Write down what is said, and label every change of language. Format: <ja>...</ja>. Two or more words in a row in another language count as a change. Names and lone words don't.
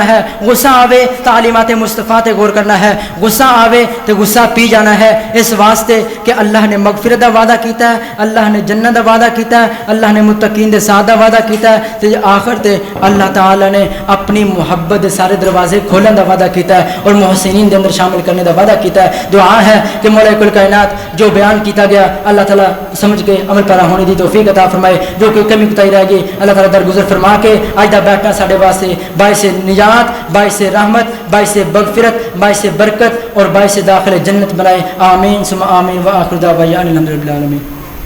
<pa>ہے غصہ آوے تعلیمات مصطفیٰ تے غور کرنا ہے غصہ آوے تو غصہ پی جانا ہے اس واسطے کہ اللہ نے مغفرت دا وعدہ کیتا ہے اللہ نے جنت دا وعدہ کیتا ہے اللہ نے متقین دے ساتھ دا وعدہ کیتا ہے تے آخر تے اللہ تعالی نے اپنی محبت دے سارے دروازے کھولن دا وعدہ کیتا ہے اور محسنین دے اندر شامل کرنے دا وعدہ کیتا ہے دعا ہے کہ مولا کل کائنات جو بیان کیتا گیا اللہ تعالی سمجھ کے عمل پیرا ہونے دی توفیق عطا فرمائے جو کوئی کمی کوتاہی رہ گئی اللہ تعالی درگزر فرما کے اج دا بیٹھنا ساڈے واسطے باعث نجات باعث رحمت باعث مغفرت باعث برکت اور باعث داخل جنت بنائے</pa> <ar>آمین ثم آمین وآخر دعوانا الحمد للہ العالمین.</ar>